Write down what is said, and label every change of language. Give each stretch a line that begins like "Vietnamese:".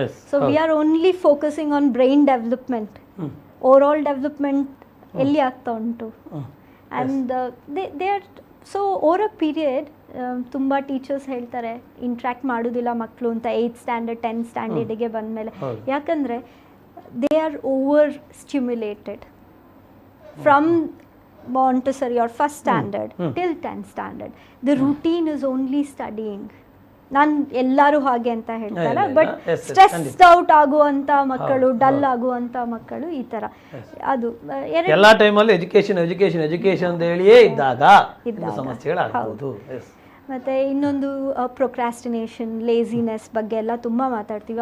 English: So we are only focusing on brain development. Overall development
Kannada: ಎಲ್ಲಿ ಆಗ್ತಾ ಉಂಟು.
English: and they are so over a period
Kannada: ತುಂಬ teachers ಹೇಳ್ತಾರೆ interact ಮಾಡೋದಿಲ್ಲ ಮಕ್ಕಳು ಅಂತ 8th ಸ್ಟ್ಯಾಂಡರ್ಡ್ 10th ಸ್ಟ್ಯಾಂಡರ್ಡಿಗೆ ಬಂದಮೇಲೆ. ಯಾಕಂದರೆ
English: They are over stimulated from Montessori or first standard till 10th standard. The routine is only studying.
Kannada: ನಾನು ಎಲ್ಲರೂ ಹಾಗೆ ಅಂತ ಹೇಳ್ತಾರೆ, ಬಟ್ ಸ್ಟ್ರೆಸ್ಡ್ ಔಟ್ ಆಗುವಂಥ ಮಕ್ಕಳು, ಡಲ್ ಆಗುವಂಥ ಮಕ್ಕಳು ಈ ಥರ. ಅದು ಎಲ್ಲ ಟೈಮಲ್ಲಿ ಎಜುಕೇಶನ್ ಎಜುಕೇಶನ್ ಎಜುಕೇಶನ್ ಅಂತ ಹೇಳಿಯೇ ಇದ್ದಾಗ ಸಮಸ್ಯೆಗಳಾಗಬಹುದು. ಮತ್ತು ಇನ್ನೊಂದು ಪ್ರೊಕ್ರಾಸ್ಟಿನೇಷನ್, ಲೇಸಿನೆಸ್ ಬಗ್ಗೆ ಎಲ್ಲ ತುಂಬ ಮಾತಾಡ್ತೀವಿ.